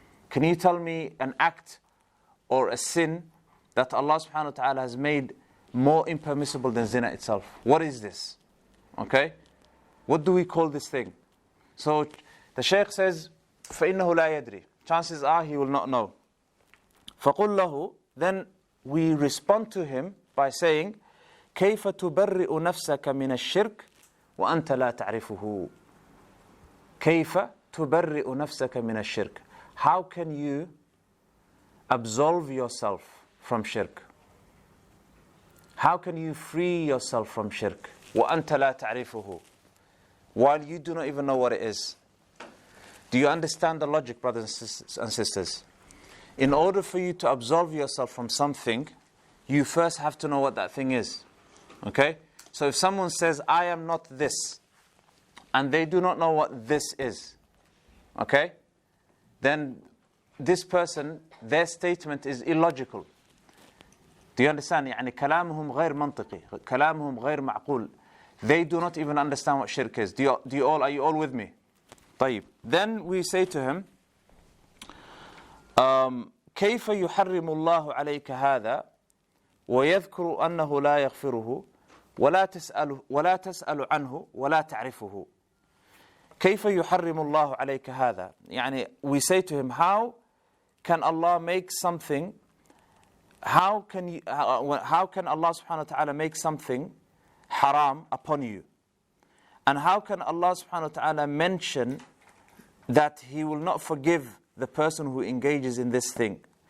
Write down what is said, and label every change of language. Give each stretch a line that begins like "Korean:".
English: Can you tell me an act or a sin that Allah subhanahu wa ta'ala has made more impermissible than zina itself? What is this? Okay? What do we call this thing? So the shaykh says,
Arabic: فَإِنَّهُ لَا يَدْرِي.
English: Chances are he will not know.
Arabic: فَقُلْ لَهُ,
English: then we respond to him by saying,
Arabic: كيف تبرئ نفسك من الشرك وأنت لا تعرفه. كيف تبرئ نفسك من الشرك.
English: How can you absolve yourself from shirk? How can you free yourself from shirk?
Arabic: وأنت لا تعرفه.
English: While you do not even know what it is. Do you understand the logic, brothers and sisters? In order for you to absolve yourself from something, you first have to know what that thing is. Okay? So if someone says, I am not this, and they do not know what this is, okay? Then this person, their statement is illogical. Do you understand?
Arabic: يعني كلامهم غير منطقي. كلامهم غير معقول.
English: They do not even understand what shirk is. Are you all with me?
Arabic: طيب.
English: Then we say to him,
Arabic: كيف يحرم الله عليك هذا ويذكر أنه لا يغفره ولا تسأل عنه ولا تعرفه. كيف يحرم الله عليك هذا. يعني
English: we say to him, how can Allah make something, how can Allah subhanahu wa ta'ala make something haram upon you? And how can Allah subhanahu wa ta'ala mention that He will not forgive the person who engages in this thing?